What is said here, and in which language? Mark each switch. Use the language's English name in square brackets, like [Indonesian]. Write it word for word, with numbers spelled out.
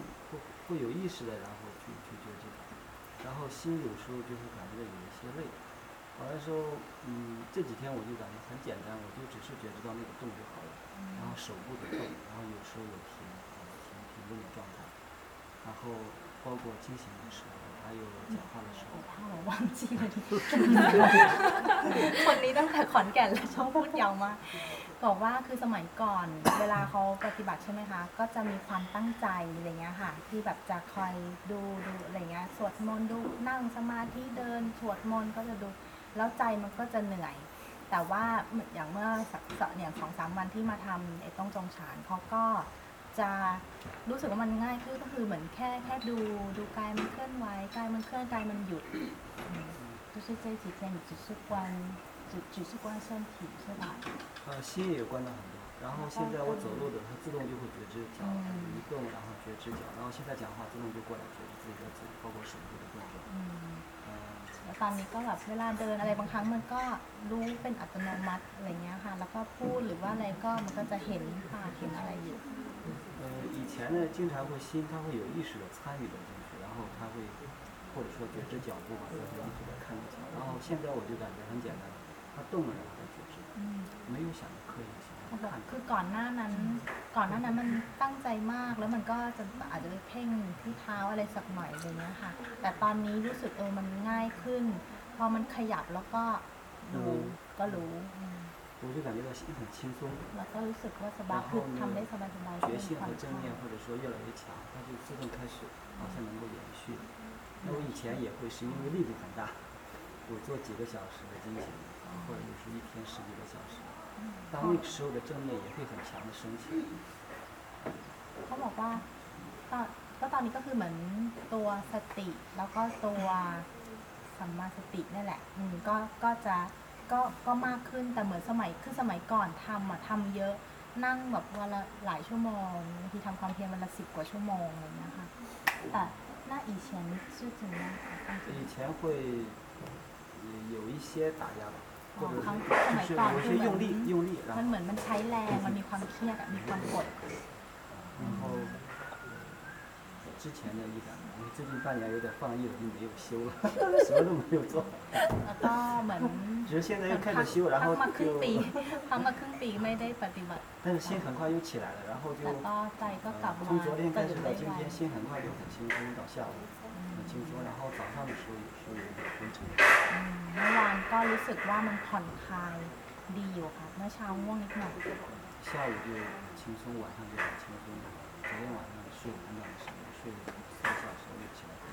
[Chinese] 会会有意识的然后去去觉知它然后心有时候就会感觉有一些累好像说，嗯，这几天我就感觉很简单，我就只是觉知到那个动就好了，然后手部的动，然后有时候有停停停顿的状态，然后包括清醒的时候，还有讲话的时候。我忘记了你。 [Thai] คนนี้ตั้งแต่ขอนแก่นแล้วชอบพูดยาวมากบอกว่าคือสมัยก่อนเวลาเขาปฏิบัติใช่ไหมคะก็จะมีความตั้งใจอะไรเงี้ยค่ะที่แบบจะคอยดูดูอะไรเงี้ยสวดมนต์ดูนั่งสมาธิเดินสวดมนต์ก็จะดูแล้วใจมันก็จะเหนื่อย แต่ว่าอย่างเมื่อสักเนี่ยสองสามวันที่มาทำไอ้ต้องจงฉานเขาก็จะรู้สึกว่ามันง่ายขึ้นก็คือเหมือนแค่แค่ดูดูกายมันเคลื่อนไหวกายมันเคลื่อนกายมันหยุด [Chinese] 就是这几天你只是观只只是观身体是吧？呃，心也观到很多。然后现在我走路的，它自动就会觉知脚移动，然后觉知脚。然后现在讲话自动就过来觉知自己的嘴，包括手部的动作。嗯。 [Thai] ตอนนี้ก็แบบเวลาเดินอะไรบางครั้งมันก็รู้เป็นอัตโนมัติอะไรเงี้ยค่ะแล้วก็พูดหรือว่าอะไรก็มันก็จะเห็นปากเห็นอะไรอยู่ [Chinese] 呃，以前呢，经常会心，它会有意识的参与的进去，然后它会或者说觉知脚步嘛，然后一直在看着脚。然后现在我就感觉很简单，它动了然后觉知，没有想着刻意去。 [Thai] คือก่อนหน้านั้นก่อนหน้านั้นมันตั้งใจมากแล้วมันก็จะอาจจะไปเพ่งที่เท้าอะไรสักหน่อยอะไรเงี้ยค่ะแต่ตอนนี้รู้สึกเออมันง่ายขึ้นพอมันขยับแล้วก็รู้ก็รู้ [Chinese] 我就感觉到心很轻松 [Thai] แล้วก็รู้สึกว่าสบายขึ้นทำได้สบายสบาย [Chinese] 觉性和正念或者说越来越强它就自动开始好像能够延续那我以前也会是因为力度很大我做几个小时的进行或者就是一天十几个小时当那个时候的正念也会很强的升起。 [Thai] เขาบอกว่าตอนก็ตอนนี้ก็คือเหมือนตัวสติแล้วก็ตัวสัมมาสตินี่แหละอืมก็ก็จะก็ก็มากขึ้นแต่เหมือนสมัยคือสมัยก่อนทำอ่ะทำเยอะนั่งแบบวันละหลายชั่วโมงบางทีทำความเพียรวันละสิบกว่าชั่วโมงอะไรนะคะแต่ [Chinese] 那以前是怎么样？以前会有一些打压吧。 [Thai] ของเขาสมัยก่อน [Chinese] คือ用力用力 [Thai] มันเหมือนมันใช้แรงมันมีความเครียดมีความกด [Chinese] 然后之前的一点因为最近半年有点放逸了就没有修了什么都没有做 [Thai] แล้วก็เหมือน [Chinese] 只是现在又开始修然后 [Thai] ทำมาครึ่งปีทำมาครึ่งปีไม่ได้ปฏิบัติ [Chinese] 但是心很快又起来了然后就从昨天开始到今天心很快就很轻松到下午很轻松然后早上的时候也是昏沉 [Thai] เมื่อวานก็รู้สึกว่ามันผ่อนคลายดีอยู่ค่ะเมื่อเช้าง่วงนิดหน่อย [Chinese] 下午就轻松晚上就很轻松昨天晚上睡很短的时间睡三小时又起来